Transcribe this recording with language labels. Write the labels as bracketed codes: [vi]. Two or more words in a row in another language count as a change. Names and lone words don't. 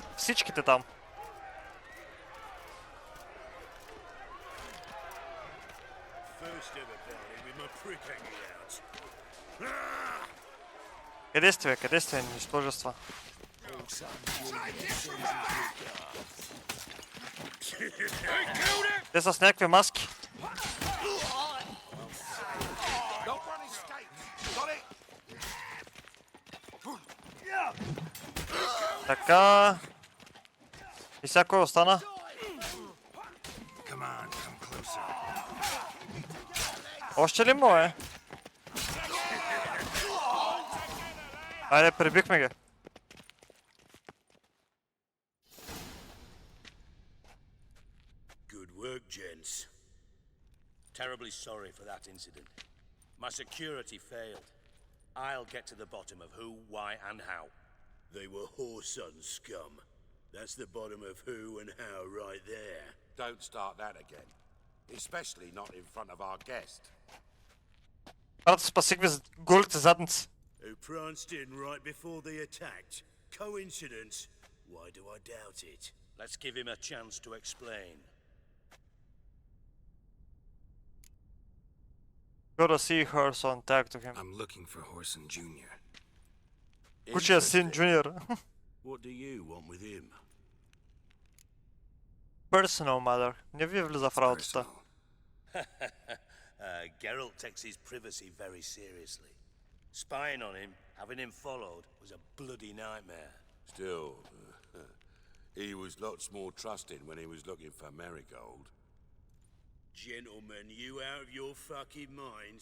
[bg] Всичките там. [en] First ever bounty with my prick hanging out. [bg] Къде сте, бе? Къде сте, нищожества? Те са с някакви маски. Така. И сега кой остана? Още ли му е? Айде, прибихме ги. [en] Good work, gents. Terribly sorry for that incident. My security failed. I'll get to the bottom of who, why, and how. They were whoreson scum. That's the bottom of who and how right there. Don't start that again. Especially not in front of our guest. [bg] Брат, спасих ви голите задници. [en] Who pranced in right before they attacked. Coincidence? Why do I doubt it? Let's give him a chance to explain. Gotta see her, so tag to him. I'm looking for Horson Jr. [bg] Кучия син Junior. [en] What do you want with him? Personal matter. [bg] Не ви влиза в работата. [en] Geralt takes his privacy very seriously. Spying on him, having him followed, was a bloody nightmare. Still, he was lots more trusting when he was looking for Marigold. Gentlemen, you out of your fucking minds?